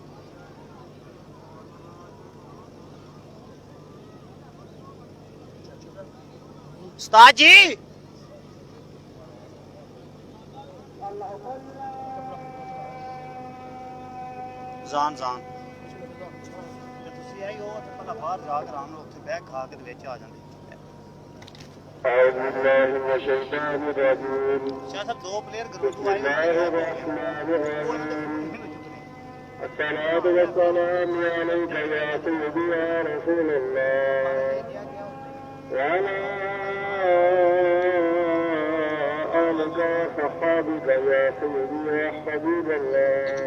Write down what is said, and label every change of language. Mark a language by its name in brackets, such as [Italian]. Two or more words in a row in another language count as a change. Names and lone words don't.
[Punjabi] ਉਸਤਾਦ ਜੀ ਜਾਨ ਤੇ ਤੁਸੀਂ ਆਈ ਉਹ ਤੇ ਪਹਿਲਾਂ ਬਾਹਰ ਜਾ ਕੇ ਆਰਾਮ ਨਾਲ ਉੱਥੇ ਬੈਠ ਖਾ ਕੇ ਤੇ ਵਿੱਚ ਆ ਜਾਂਦੇ [Arabic] أعوذ بالله من الشيطان الرجيم بسم الله الرحمن الرحيم الصلاة والسلام عليك يا سيدي يا رسول الله وعلى آلك وصحابك يا سيدي يا حبيب الله